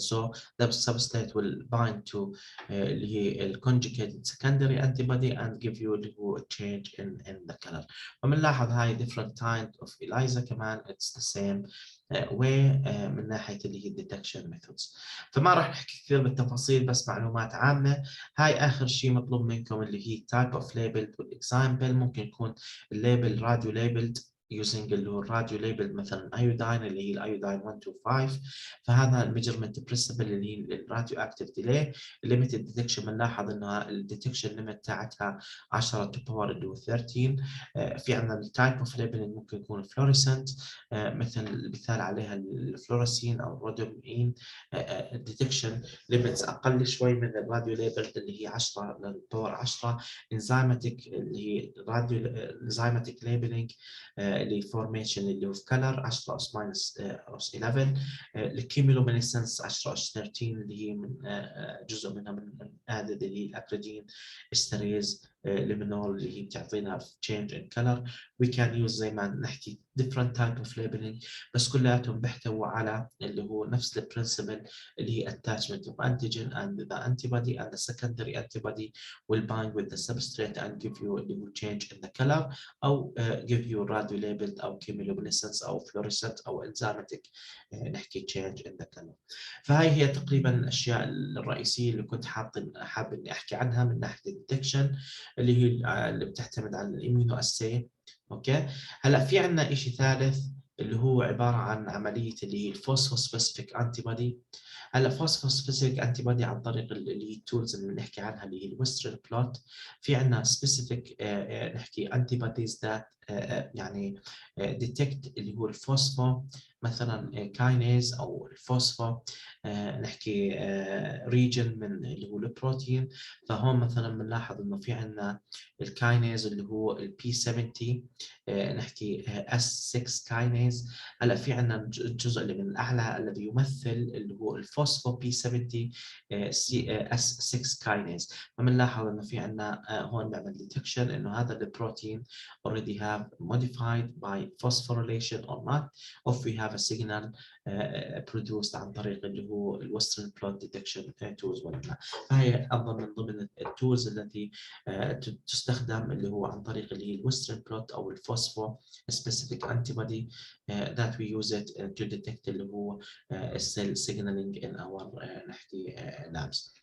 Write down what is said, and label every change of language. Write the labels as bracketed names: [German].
[English] So the substrate will bind to اللي هي conjugated secondary antibody and give you [Arabic] اللي هو change [English] in the color. [Arabic] وبنلاحظ هاي [English] different kind of ELISA [Arabic] كمان [English] it's the same way [Arabic] من ناحية اللي هي [English] detection methods. [Arabic] فما راح نحكي كثير بالتفاصيل، بس معلومات عامة. هاي آخر شيء مطلوب منكم اللي هي [English] type of labeled [Arabic] والexample. ممكن يكون الليبل [English] radio labeled [Arabic] using اللي هو الراديو ليبل مثلا ايوداين اللي هي الايوداين 125، فهذا الميجرمنت برنسبل اللي هي الراديو اكتيف ديلي. الليميتد ديتكشن بنلاحظ انها الديتكشن ليميت تاعتها 10 to power اللي هو 13. في عندنا التايب اوف ليبلنج ممكن يكون فلوريسنت مثل المثال عليها الفلوريسين او الرودومين. الديتكشن ليميتس اقل شوي من الراديو ليبل اللي هي 10 للباور 10. انزيماتيك اللي هي راديو انزيماتيك ليبلنج اللي فورميشن اللي هو في كلر 10 اس ماينس اس 11. الكيميلومينيسنس 10 اس 13 اللي هي من جزء منها من ادد اللي هي الاكريدين استريز ليمينول اللي هي بتعطينا [English] change in color. we can use زي ما نحكي different type of labeling، [Arabic] بس كلياتهم بيحتووا على اللي هو نفس البرنسبل اللي هي [English] attachment of antigen and the antibody and the secondary antibody will bind with the substrate and give you اللي هو change in the color أو give you radio labeled أو chemiluminescence أو fluorescent أو enzymatic نحكي change in the color. [Arabic] فهاي هي تقريبا الأشياء الرئيسية اللي كنت حابب إني أحكي عنها من ناحية الديتكشن اللي هي اللي بتعتمد على الامينو اساي. اوكي. هلا في عندنا شيء ثالث اللي هو عباره عن عمليه اللي هي الفوسفوسبيسيفيك انتي بودي. هلا فوسفوسبيسيفيك انتي بودي عن طريق اللي هي التولز اللي بنحكي عنها اللي هي الويسترن بلوت. في عندنا سبيسيفيك نحكي انتي بوديز ذات يعني ديتكت اللي هو الفوسفو مثلا كاينيز او الفوسفو نحكي ريجن من اللي هو البروتين. فهون مثلا بنلاحظ انه في عندنا الكاينيز اللي هو البي 70 نحكي اس 6 كاينيز. هلا في عندنا الجزء اللي من الاعلى الذي يمثل اللي هو الفوسفو بي 70 اس 6 كاينيز. فبنلاحظ انه في عندنا هون بنعمل ديتكشن انه هذا البروتين [English] already have modified by phosphorylation or not, or if we have a signal produced [Arabic] عن طريق اللي هو الويسترن بلوت ديتكشن تولز ولا لا. فهي أيضا من ضمن التولز التي تستخدم اللي هو عن طريق اللي هي الويسترن بلوت أو الفوسفو [English] specific antibody that we use it to detect [Arabic] اللي هو [English] cell signaling in our [Arabic] نحكي [English] labs.